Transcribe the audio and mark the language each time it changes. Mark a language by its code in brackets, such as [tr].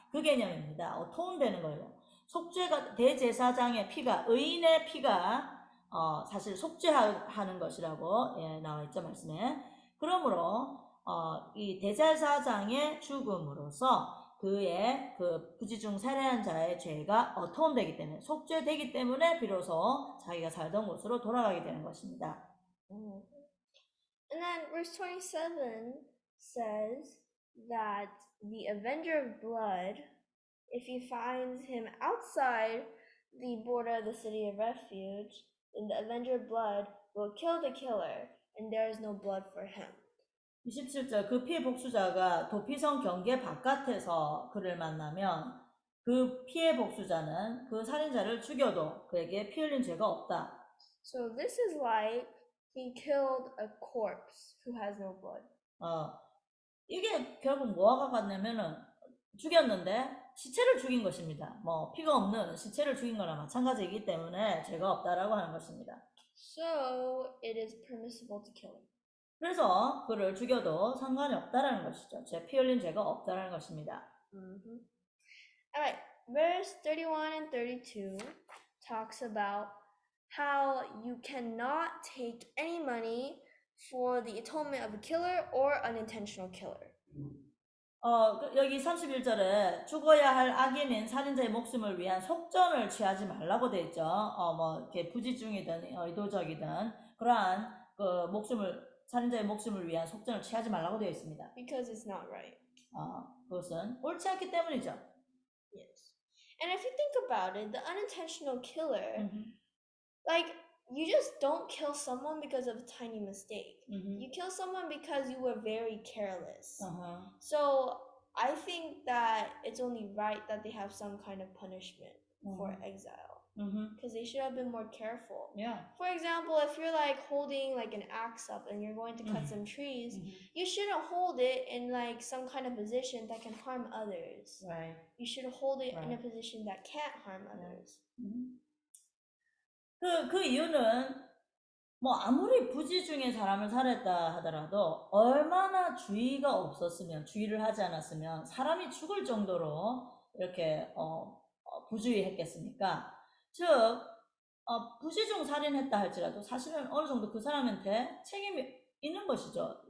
[ko] 그 개념입니다. 토운되는 거예요. 속죄가, 대제사장의 피가, 의인의 피가 사실 속죄하는 것이라고 나와 있죠, 말씀에. 그러므로 이 대제사장의 죽음으로써 그의 그 부지중 살해한 자의 죄가 토운되기 때문에, 속죄되기 때문에 비로소 자기가 살던 곳으로 돌아가게 되는 것입니다. [en] And then verse 27 says that the avenger of blood, if he finds him outside the border of the city of refuge, then the avenger blood will kill the killer, and there is no blood for him. [ko] 27절 그 피해 복수자가 도피성 경계 바깥에서 그를 만나면 그 피해 복수자는 그 살인자를 죽여도 그에게 피 흘린 죄가 없다. [en] So this is like he killed a corpse who has no blood. [ko] 이게 결국 뭐가 같냐면은 죽였는데 시체를 죽인 것입니다. 뭐 피가 없는 시체를 죽인 거나 마찬가지이기 때문에 죄가 없다라고 하는 것입니다. [en] So it is permissible to kill him. [ko] 그래서 그를 죽여도 상관이 없다라는 것이죠. 피 흘린 죄가 없다라는 것입니다. [en] Alright, verse 31 and 32 talks about how you cannot take any money for the atonement of a killer or unintentional killer. [ko] 여기 31절에 죽어야 할 악인인 살인자의 목숨을 위한 속전을 취하지 말라고 돼 있죠. 뭐 이렇게 부지중이든 의도적이든 그러한 그 살인자의 목숨을 위한 속전을 취하지 말라고 되어 있습니다. [en] Because it's not right. [ko] 그것은 옳지 않기 때문이죠. [en] Yes. And if you think about it, the unintentional killer, like you just don't kill someone because of a tiny mistake. You kill someone because you were very careless. So I think that it's only right that they have some kind of punishment for exile. Because they should have been more careful. Yeah. For example, if you're like holding like an axe up and you're going to cut some trees, you shouldn't hold it in like some kind of position that can harm others. Right. You should hold it in a position that can't harm others. [ko] 그 이유는 뭐 아무리 부지중에 사람을 살했다 하더라도 얼마나 주의를 하지 않았으면 사람이 죽을 정도로 이렇게 부주의했겠습니까? 즉 부지중 살인했다 할지라도 사실은 어느 정도 그 사람한테 책임이 있는 것이죠.